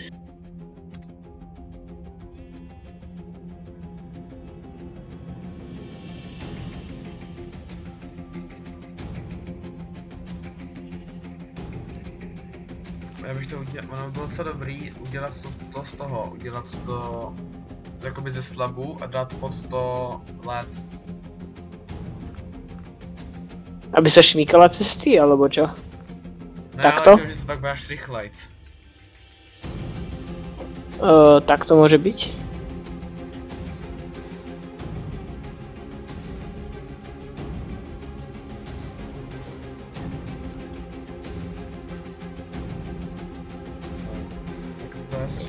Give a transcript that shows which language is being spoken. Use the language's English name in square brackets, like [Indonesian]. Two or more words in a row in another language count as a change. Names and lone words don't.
[Czech] Já bych to udělal, ono by bylo docela dobrý udělat to z toho, udělat to jakoby ze slabu a dát pod to led. [Slovak] Aby sa šmíkala cesty, alebo čo? [Czech] Ne, [Slovak] Takto? [Czech] ale že se pak běháš rychlejc. [Slovak] Tak to môže byť. Tak to asi...